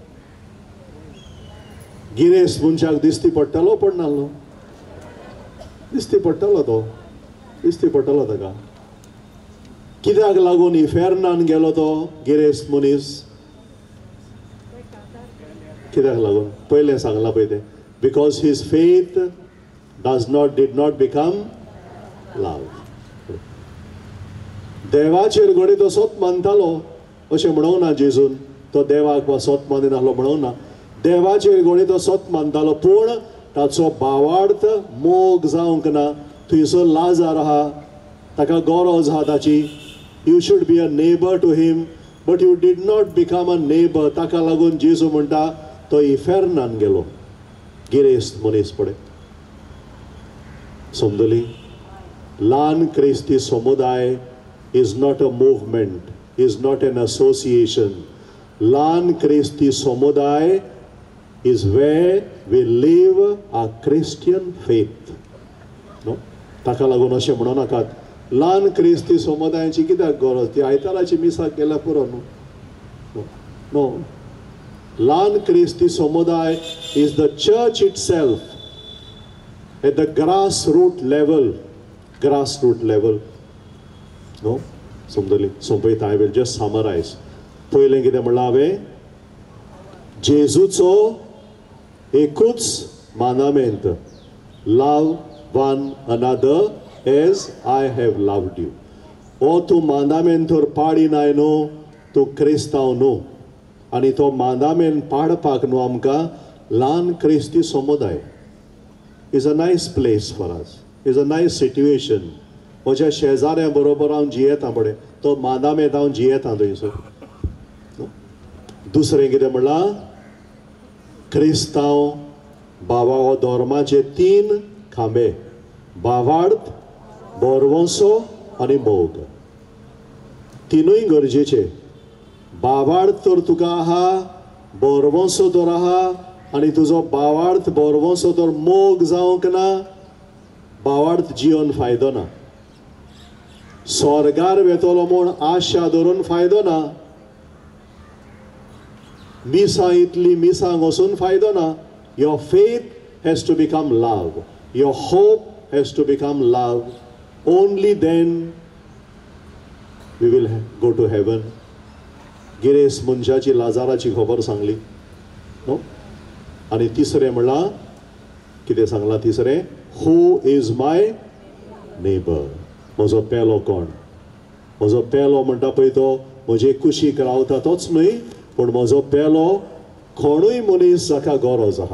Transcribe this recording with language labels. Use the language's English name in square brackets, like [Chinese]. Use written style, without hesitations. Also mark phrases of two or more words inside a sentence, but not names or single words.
[Konkani] गिरेस्त मनशाक दिसती पडटालो पडनासलो? दिसती पडटालो तो. दिसती पडटालो ताका. कित्याक लागून इफेर्नान गेलो तो गिरेस्त मनीस? कित्याक लागून? पयलें सांगला पळय तें. [English] because his faith did not become love. [Konkani] देवाचेर घडी तो सोत मानतालो अशें म्हणूंक ना जेजून. तो देवाक सोत मानिनासलो म्हणूंक ना. देवाचेर घडी तो सोत मानतालो, पूण ताचो भावार्थ मोग जावंक ना. थंयसर लाजार आहा, ताका गरज आहा ताची. [English] you should be a neighbour to him, but you did not become a neighbour. [Konkani] ताका लागून जेजू म्हणटा तो इफेर्नान गेलो. गिरेस्त मनीस पळय. समजली? ल्हान क्रिस्ती समुदाय [English] is not a movement, is not an association. [Konkani] ल्हान क्रिस्ती समुदाय [English] is where we live a Christian faith. No? [Konkani] ताका लागून अशें म्हणू नाकात ल्हान क्रिस्ती समुदायाची कित्याक गरज, ती आयताराची मिसाक गेल्या पुरो न्हू. [English] नो, [Konkani] ल्हान क्रिस्ती समुदाय [English] is the church itself at the grassroots level. No, [Konkani] समजली? सोंपयता. [English] I will just summarize. [Konkani] पयलें कितें म्हणलां हांवें? जेजूचो एकूच मांडामेंट, [English] love one another as I have loved you. [Konkani] हो तूं मांडामेंट तर पाडिनाय न्हू, तूं क्रिस्तांव न्हू. आनी तो मांडामेंट पाडपाक न्हू आमकां ल्हान क्रिस्ती समुदाय [English] is a nice place for us, is a nice situation. [Konkani] म्हज्या शेजाऱ्या बरोबर हांव जियेता पळय, तो मांडामेंत हांव जियेता थंयसर. दुसरें कितें म्हणलां? क्रिस्तांव भावा हो धर्माचे 3 खांबे: भावार्थ, बोरवंसो आनी मोग. तिनूय गरजेचे. भावार्थ तर तुका आहा, बोरवंसो तर आहा, आनी तुजो भावार्थ बोरवंसो तर मोग जावंक ना. भावार्थ जिवन फायदो ना. स्वर्गार वेतलो म्हूण आशा धरून फायदो ना. मिसां इतली मिसांग वचून फायदो ना. [English] your faith has to become love. Your hope has to become love. only then we will go to heaven. [Konkani] गिरेस्त मनशाची लाजाराची खबर सांगली नो. आनी तिसरें म्हणलां, कितें सांगलां तिसरें? [English] who is my neighbour. [Konkani] म्हजो पेलो कोण? म्हजो पेलो म्हणटा पळय तो म्हजे कुशीक रावता तोच न्हय, पूण म्हजो पेलो कोणूय मनीस जाका गरज आहा.